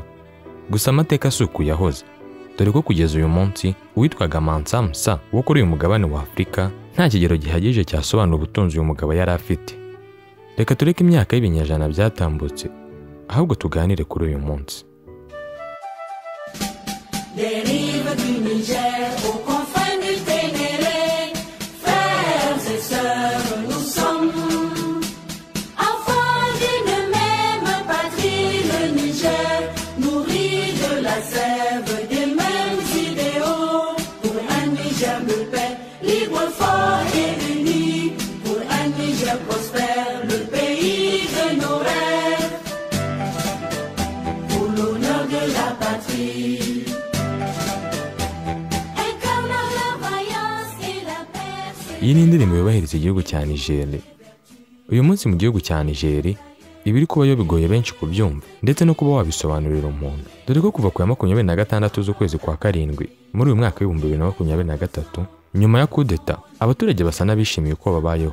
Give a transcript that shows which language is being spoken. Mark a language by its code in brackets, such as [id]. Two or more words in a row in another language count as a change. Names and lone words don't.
[rw] Gusa amateka asuku yahoze. Dore ko kugeza uyu munsi uwitwaga Mansa Musa wo kuri uyu mugabane wa Afurika nta kigero gihagije cyasobanura ubutunzi uyu mugabo yari afite. Reka tureke imyaka y'ibinyejana byatambutse, ahubwo tuganire kuri uyu munsi. [fr] Des rives du Niger aux confins du Ténéré, frères et sœurs nous sommes, enfants d'une même patrie, le Niger, nourri de la sève des mêmes idéaux, pour un Niger de paix, libre, fort et uni, pour un Niger prospère, le pays de nos rêves, pour l'honneur de la patrie. [rw] Iyi ni indirimbo yubahiriza igihugu cya Niger. Uyu munsi mu gihugu cya Niger ibiri kubayo bigoye benshi kubyumva ndetse no kuba wabisobanurira umuntu. Dore ko kuva ku ya 26 z'ukwezi kwa karindwi muri uyu mwaka w'2023 nyuma ya kudeta abaturage basa n'abishimiye uko babayeho.